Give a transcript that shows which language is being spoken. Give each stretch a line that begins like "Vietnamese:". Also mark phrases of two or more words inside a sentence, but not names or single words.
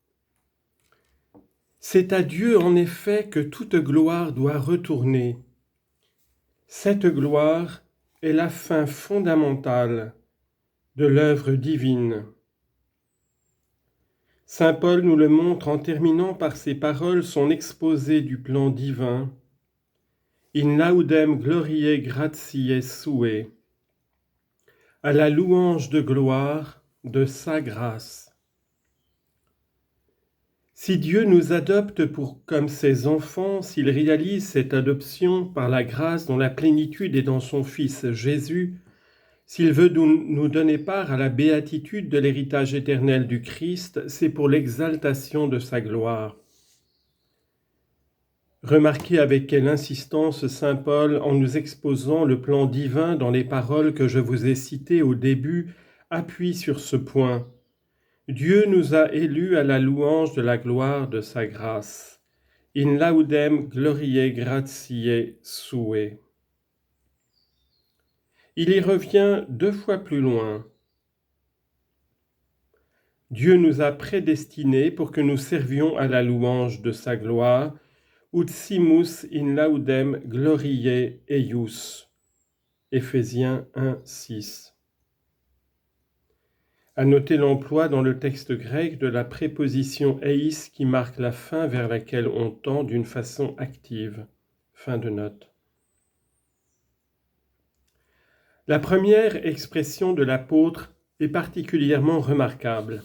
French: C'est à Dieu en effet que toute gloire doit retourner. Cette gloire est la fin fondamentale de l'œuvre divine. Saint Paul nous le montre en terminant par ces paroles son exposé du plan divin.
Latin: In laudem gloriae gratiae sue,
French: à la louange de gloire de sa grâce. Si Dieu nous adopte comme ses enfants, s'il réalise cette adoption par la grâce dont la plénitude est dans son Fils Jésus, s'il veut nous donner part à la béatitude de l'héritage éternel du Christ, c'est pour l'exaltation de sa gloire. Remarquez avec quelle insistance Saint Paul, en nous exposant le plan divin dans les paroles que je vous ai citées au début, appuie sur ce point. Dieu nous a élus à la louange de la gloire de sa grâce.
Latin: In laudem gloriae gratiae sue.
French: Il y revient 2 fois plus loin. Dieu nous a prédestinés pour que nous servions à la louange de sa gloire,
Latin: ut simus in laudem gloriae eius.
French: Éphésiens 1, 6. À noter l'emploi dans le texte grec de la préposition eis qui marque la fin vers laquelle on tend d'une façon active. Fin de note. La première expression de l'apôtre est particulièrement remarquable.